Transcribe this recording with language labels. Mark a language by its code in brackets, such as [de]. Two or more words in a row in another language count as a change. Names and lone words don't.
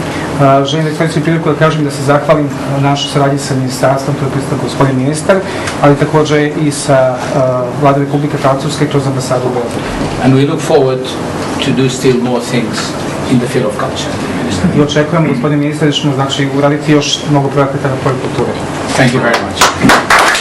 [sr] Želim da iskoristim priliku da kažem da se zahvalim našoj saradnji sa ministarstvom, to je predstavlja gospodin ministar, ali također i sa Vladom Republike Francuske kroz ambasadu u Beogradu. [en] And we look forward to do still more things in the field of culture. [sr] I očekujemo, gospodin ministar, da ćemo znači uraditi još mnogo projekata na polju kulture. [en] Thank you very much.